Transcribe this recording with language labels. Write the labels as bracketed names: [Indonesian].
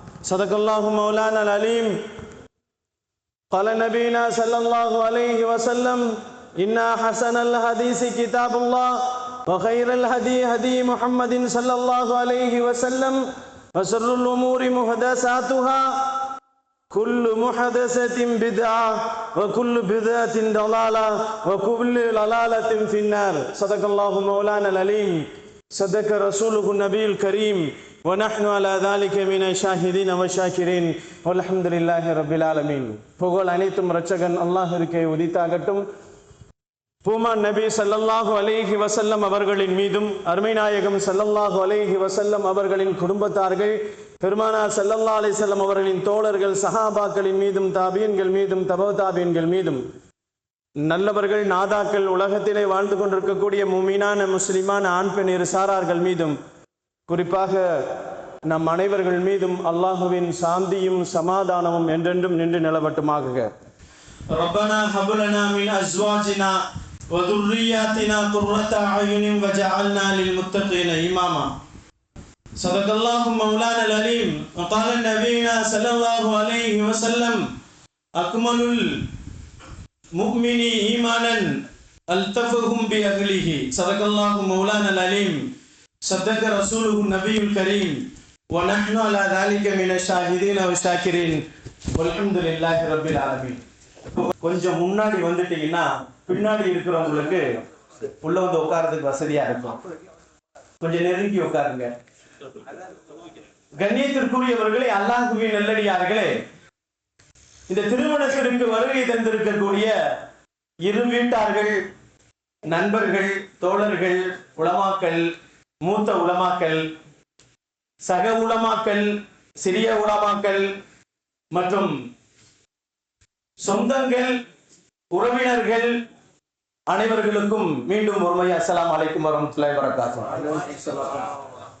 [Arabic] صدق الله مولانا العليم. قال نبينا صلى الله عليه وسلم إن أحسن الحديث كتاب الله وخير الهدي هدي محمد صلى الله عليه وسلم وشر الأمور محدثاتها كل محدثة بدعة وكل بدعة ضلالة وكل ضلالة في النار. صدق الله مولانا العليم. صدق رسوله النبي الكريم ونحن على ذلك من الشاهدين والشاكرين والحمد لله رب العالمين. [Tamil] புகழ் அனைத்தும் இரட்சகன் அல்லாஹ்விற்கே உரித்தாகட்டும். பூமான் நபி ஸல்லல்லாஹு அலைஹி வஸல்லம் அவர்களின் மீதும் அருமை நாயகம் ஸல்லல்லாஹு அலைஹி வஸல்லம் அவர்களின் குடும்பத்தார்கள் பெருமானார் ஸல்லல்லாஹு அலைஹி வஸல்லம் அவர்களின் தோழர்கள் சஹாபாக்களின் மீதும் தாபியன்கள் மீதும் தபவு தாபியன்கள் மீதும் நல்லவர்கள் நாதாக்கள் உலகத்திலே வாழ்ந்து கொண்டிருக்கக்கூடிய முமீனான முஸ்லிமான ஆண் பெண் இரு சாரார்கள் மீதும் குறிப்பாக நம் அனைவர்கள் மீதும் அல்லாஹுவின் சாந்தியும் சமாதானமும் என்றென்றும் நின்று நிலவட்டுமாக. [Arabic] ரப்பனா ஹப் லனா மின் அஸ்வாஜினா வ துர்ரியாத்தினா குர்ரத அயுனின் வஜஅல்னா லில் முத்தகீன இமாமா. ஸதகல்லாஹு மௌலானல் அலீம். வகால நபியுனா ஸல்லல்லாஹு அலைஹி வஸல்லம் அக்மலுல் முஃமினி ஈமானன் அல்தஃபஹும் பி அஹ்லிஹி. ஸதகல்லாஹு மௌலானல் அலீம். صدق رسوله النبي الكريم ونحن على ذلك من الشاهدين والشاكرين والحمد لله رب العالمين. [Tamil] கொஞ்சம் முன்னாடி வந்துட்டீங்கன்னா பின்னாடி இருக்கிறவங்களுக்கு உள்ள வந்து உட்கார்றதுக்கு வசதியா இருக்கும். கொஞ்சம் நெருங்கி உட்காருங்க. கண்ணியத்திற்குரியவர்களே, அல்லாஹ்வின் நல்லடியார்களே, இந்த திருமணத்திற்கு வருகை தந்திருக்கக்கூடிய இரு வீட்டார்கள், நண்பர்கள், தோழர்கள், உலமாக்கள், மூத்த உலமாக்கள், சக உலமாக்கள், சிறிய உலமாக்கள் மற்றும் சொந்தங்கள், உறவினர்கள் அனைவர்களுக்கும் மீண்டும் ஒருமுறை அஸ்ஸலாமு அலைக்கும் வரஹ்மத்துல்லாஹி வபரகாத்துஹு.